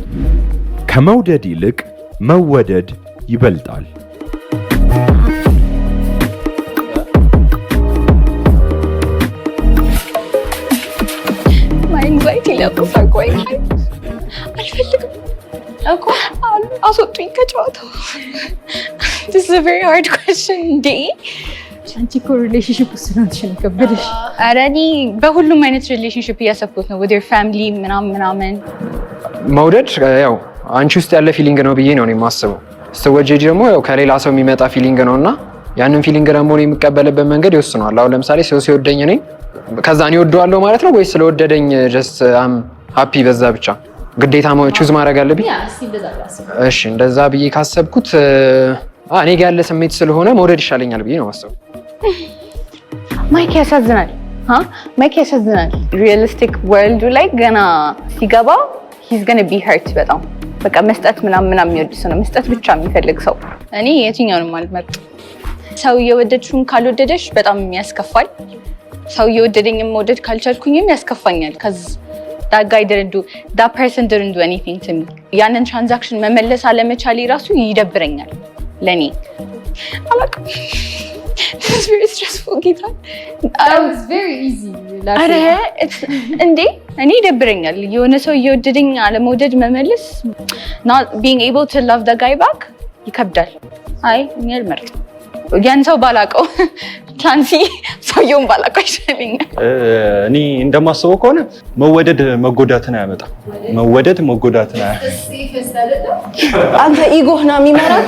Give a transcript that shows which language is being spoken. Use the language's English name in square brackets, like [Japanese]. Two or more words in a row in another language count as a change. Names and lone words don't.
[Amharic] ከመውደድ ይልቅ መወደድ ይበልጣል። አንግዛይቲ ለቁፋር ቆይ አልፈልግም እኮ አስወጡኝ ከጨዋታው። [English] This is a very hard question. [Amharic] አንቺ እኮ ሪሌሽንሺፕ ውስጥ ነው ከበደሽ። ኧረ እኔ በሁሉም አይነት ሪሌሽንሺፕ እያሰብኩት ነው። [English] with your family [Amharic] ምናምን መውደድ ያው አንቺ ውስጥ ያለ ፊሊንግ ነው ብዬ ነው የማስበው። ስትወጂጂ ደግሞ ያው ከሌላ ሰው የሚመጣ ፊሊንግ ነውና ያንን ፊሊንግ ደግሞ የሚቀበልበት መንገድ ይወስነዋል። አሁን ለምሳሌ ሰው ሲወደኝ ነኝ ከዛ እኔ እወደዋለሁ ማለት ነው ወይስ ስለወደደኝ [English] just I'm happy [Amharic] በዛ ብቻ ግዴታ ቹዝ ማድረግ አለብኝ? እሺ እንደዛ ብዬ ካሰብኩት እኔ ጋር ያለ ስሜት ስለሆነ መውደድ ይሻለኛል ብዬ ነው የማስበው። ማይክ ያሳዝናል። ማይክ ያሳዝናል። [English] realistic world [Amharic] ላይ ገና ሲገባ [English] he's going to be hurt [Amharic] በጣም በቃ መስጠት ምናምን የሚወድ ሰው ነው፣ መስጠት ብቻ የሚፈልግ ሰው። እኔ የትኛውንም አልመርጥም። ሰው እየወደድሽውን ካልወደደሽ በጣም ያስከፋል። ሰው እየወደደኝም መውደድ ካልቻልኩኝም ያስከፋኛል። [English] cuz that guy didn't do that person didn't do anything to me። [Amharic] ያንን ትራንዛክሽን መመለስ አለመቻሌ ራሱ ይደብረኛል ለኔ። አላውቅም [English] It's very stressful [Amharic] ጌታ። [English] It's very easy [Amharic] አረ እንዴ እኔ ይደብረኛል የሆነ ሰው እየወደደኝ አለመውደድ መመለስ [English] not being able to love the guy back [Amharic] ይከብዳል። አይ እኔ አልመርጥም። ያን ሰው ባላቀው ቻንሲ ሰውየውን ባላቀው ይሻለኛል። እኔ እንደማስበው ከሆነ መወደድ መጎዳትን አያመጣም። መወደድ መጎዳትን አያመጣም። አንተ ኢጎህ ነው የሚመራክ።